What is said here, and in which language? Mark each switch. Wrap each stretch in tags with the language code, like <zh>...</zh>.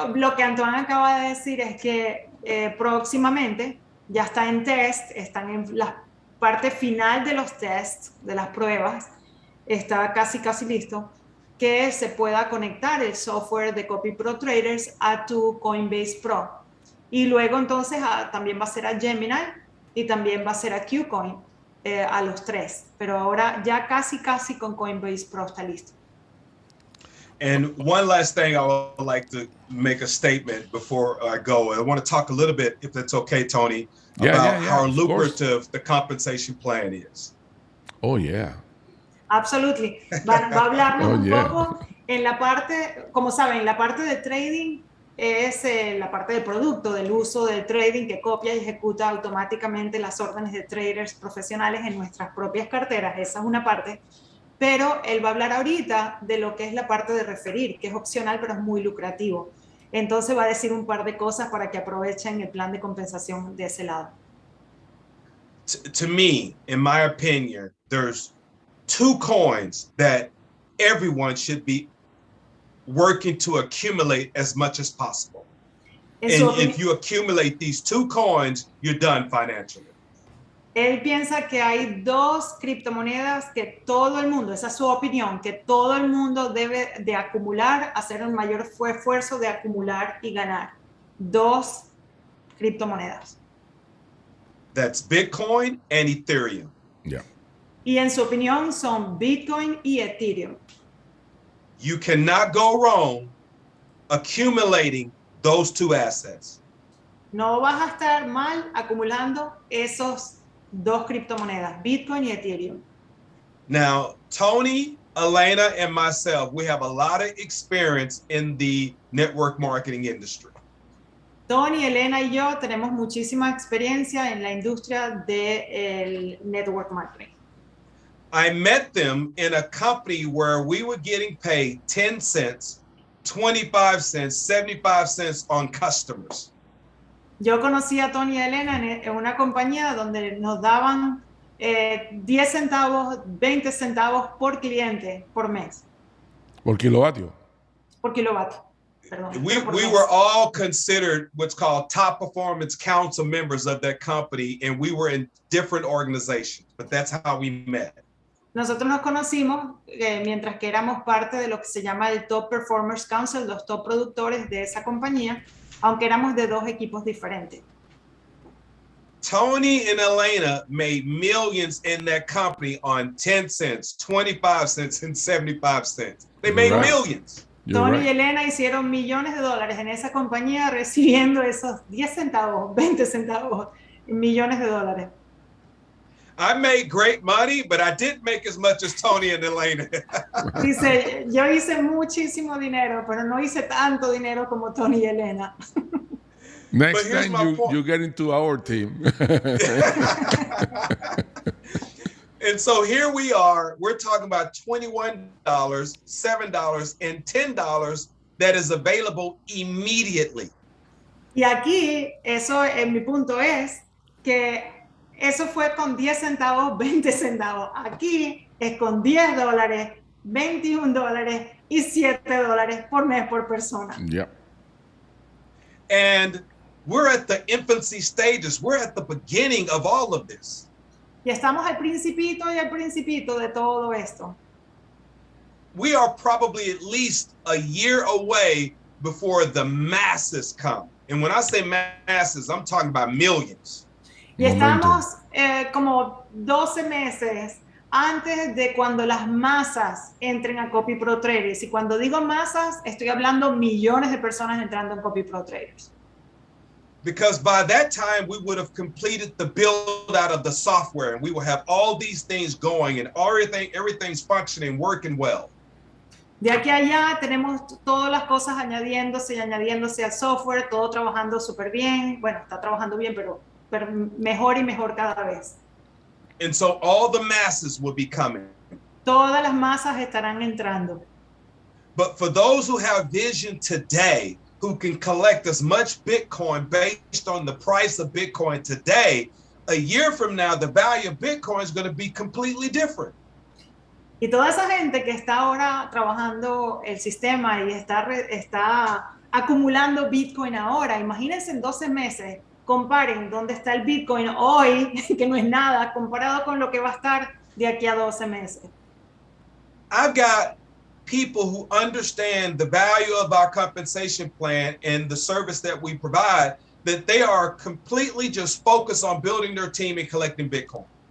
<es>Lo que Antoine acaba de decir es que próximamente ya está en test, están en la parte final de los tests, de las pruebas, está casi listo, que se pueda conectar el software de copyprotraders a tu Coinbase Pro. Y luego entonces también va a ser a Gemini y también va a ser a KuCoin, a los tres. Pero ahora ya casi con Coinbase Pro está listo.</es> <en>And one last thing, I would like to make a statement before I go. I want to talk a little bit, if that's okay, Tony, about how lucrative the compensation plan is. Oh, yeah. Absolutely.</en> <es>Va a hablarnos un poco en la parte, como saben, la parte de trading es la parte del producto, del uso del trading que copia y ejecuta automáticamente las órdenes de traders profesionales en nuestras propias carteras. Esa es una parte. Pero él va a hablar ahorita de lo que es la parte de referir, que es opcional, pero es muy lucrativo. Entonces va a decir un par de cosas para que aprovechen el plan de compensación de ese lado.</es> <en>To me, in my opinion, there's two coins that everyone should be working to accumulate as much as possible. And if you accumulate these two coins, you're done financially.</en> <es>Él piensa que hay dos criptomonedas que todo el mundo, esa es su opinión, que todo el mundo debe de acumular, hacer un mayor esfuerzo de acumular y ganar. Dos criptomonedas.</es> <en>That's Bitcoin and Ethereum. Yeah.</en> <es>Y en su opinión son Bitcoin y Ethereum.</es> <en>You cannot go wrong accumulating those two assets.</en> <es>No vas a estar mal acumulando esos dos criptomonedas, Bitcoin y Ethereum.</es> <en>Now, Tony, Elena, and myself, we have a lot of experience in the network marketing industry.</en> <es>Tony, Elena y yo tenemos muchísima experiencia en la industria del network marketing.</es> <en>I met them in a company where we were getting paid 10 cents, 25 cents, 75 cents on customers.</en> <es>Yo conocí a Tony y a Elena en una compañía donde nos daban 10 centavos, 20 centavos por cliente por mes. ¿Por kilovatio? Por kilovatio. Perdón,</es> <en>we were all considered what's called top performance council members of that company, and we were in different organizations, but that's how we met.</en> <es>Nosotros nos conocimos mientras que éramos parte de lo que se llama el Top Performers Council, los top productores de esa compañía, aunque éramos de dos equipos diferentes.</es> <en>Tony and Elena made millions in that company on 10 cents, 25 cents, and 75 cents. They made millions.</en> <es>Tony y Elena hicieron millones de dólares en esa compañía recibiendo esos 10 centavos, 20 centavos, millones de dólares.</es> <en>I made great money, but I didn't make as much as Tony and Elena.</en> <es>Dice, yo hice muchísimo dinero, pero no hice tanto dinero como Tony y Elena.</es> <en>Next time you get into our team. And so here we are, we're talking about $21, $7, and $10 that is available immediately.</en> <es>Y aquí, eso en mi punto es que eso fue con 10 centavos, 20 centavos. Aquí es con $10, $21 y $7 por mes por persona.</es> <en>Yep. And we're at the infancy stages. We're at the beginning of all of this.</en> <es>Y estamos al principito de todo esto.</es> <en>We are probably at least a year away before the masses come. And when I say masses, I'm talking about millions.</en> <es>Y estamos como 12 meses antes de cuando las masas entren a copyprotraders. Y cuando digo masas, estoy hablando millones de personas entrando en copyprotraders.</es> <en>Because by that time, we would have completed the build out of the software, and we will have all these things going and everything's functioning, working well.</en> <es>De aquí a allá tenemos todas las cosas añadiéndose al software, todo trabajando súper bien. Bueno, está trabajando bien, pero mejor y mejor cada vez.</es> <en>And so all the masses will be coming.</en> <es>Todas las masas estarán entrando.</es> <en>But for those who have vision today, who can collect as much Bitcoin based on the price of Bitcoin today, a year from now, the value of Bitcoin is going to be completely different.</en> <es>Y toda esa gente que está ahora trabajando el sistema y está acumulando Bitcoin ahora, imagínense en 12 meses, comparen dónde está el Bitcoin hoy, que no es nada, comparado con lo que va a estar de aquí a 12 meses.</es> <en>I've got people who understand the value of our compensation plan and the service that we provide, that they are completely just focused on building their team and collecting Bitcoin.</en>